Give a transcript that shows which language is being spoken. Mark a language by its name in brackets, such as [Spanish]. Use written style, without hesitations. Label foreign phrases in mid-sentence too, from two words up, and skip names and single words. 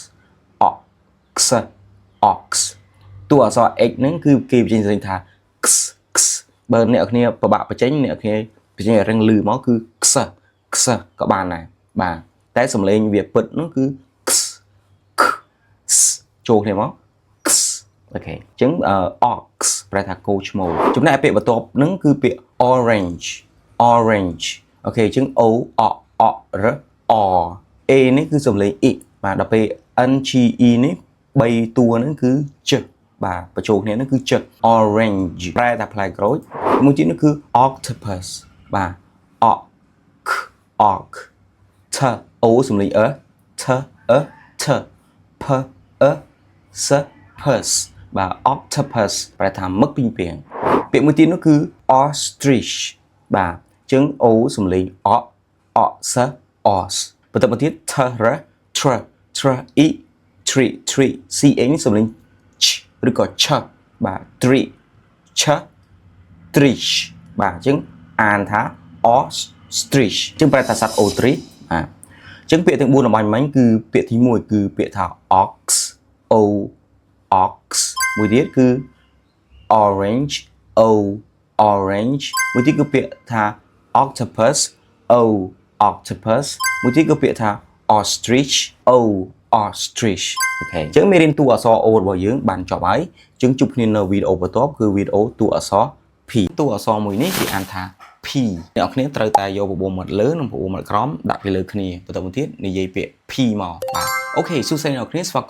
[English] ox ox [Khmer] តួអក្សរ x ហ្នឹងគឺគេបញ្ចេញសំឡេងថា x x បើអ្នកគ្នាពិបាកបញ្ចេញអ្នកគ្នាបញ្ចេញរឹងលឺមកគឺ x x ក៏បានដែរបាទតែសំឡេងវាពិតនោះគឺ x x ចូលគ្នាមក x អូខេអញ្ចឹង ox ប្រែថាគោឈ្មោលចំណែកពាក្យបន្ទាប់ហ្នឹងគឺពាក្យ [English] orange orange [Khmer] អូខេអញ្ចឹង o o o r o a នេះគឺសំឡេង i បាទដល់ពេល n g e នេះ3តួហ្នឹងគឺ ch បាទបញ្ចូលគ្នាហ្នឹងគឺ ch orange ប្រែថាផ្លែក្រូចមួយទៀតនោះគឺ octopus បាទ [English] ok ok [Khmer] t o សំឡេង t t p s pus បាទ octopus ប្រែថាមឹកពីងពាងពាក្យមួយទៀតនោះគឺ ostrich បាទអញ្ចឹង o សំឡេង o s os បន្តមកទៀត t r tr tr e tree tree c a នេះសំឡេង ch ឬក៏ ch បាទ tree ch trish បាទអញ្ចឹងអានថា ostrich អញ្ចឹងប្រែថាសត្វ ostrich បាទអញ្ចឹងពាក្យទាំង4អំបញ្ញមិញគឺពាក្យទី1គឺពាក្យថា ox o ox មួយទៀតគឺ orange o orange មួយទៀតគឺពាក្យថា octopus o octopus មួយទៀតគឺពាក្យថា ostrich o ostrich អូខេអញ្ចឹងមេរៀនតួអក្សរ O របស់យើងបានចប់ហើយអញ្ចឹងជួបគ្នានៅវីដេអូបន្ទាប់គឺវីដេអូតួអក្សរ P តួអក្សរមួយនេះគេអានថា P អ្នកនរគ្នាត្រូវតែយកបបោមាត់លើនិងបបោមាត់ក្រោមដាក់ពីលើគ្នាបន្តមកទៀតនិយាយពាក្យ P មកបាទអូខេសួស្តីអ្នកនរគ្នាស្វាគ